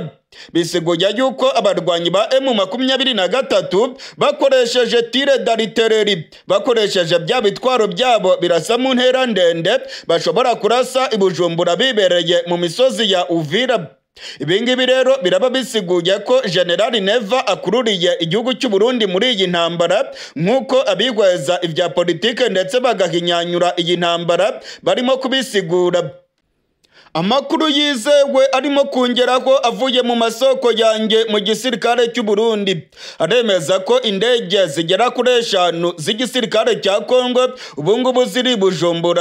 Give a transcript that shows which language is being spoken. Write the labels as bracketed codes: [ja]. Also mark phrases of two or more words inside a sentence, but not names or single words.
[rn] Bisiguye yuko abarwanyi ba M23 bakoresheje [fr] tire d'artillerie, [rn] bakoresheje bya bitwaro byabo birasa mu ntera ndende bashobora kurasa i Bujumbura bibereye mu misozi ya Uvira. Ibingibi rero biraba bisiguye ko General Neva akururiye igihugu cy'u Burundi muri iyi ntambara, nk'uko abihweza ivya politike ndetse bagahinyanyura iyi ntambara barimo kubisigura. Amakuru yizewe arimo kongeraho avuye mu masoko yanjye mu gisirikare cy'u Burundi aremeza ko indege zigera kuri 5 z'igisirikare cya Kongo ubungubu ziri Bujumbura.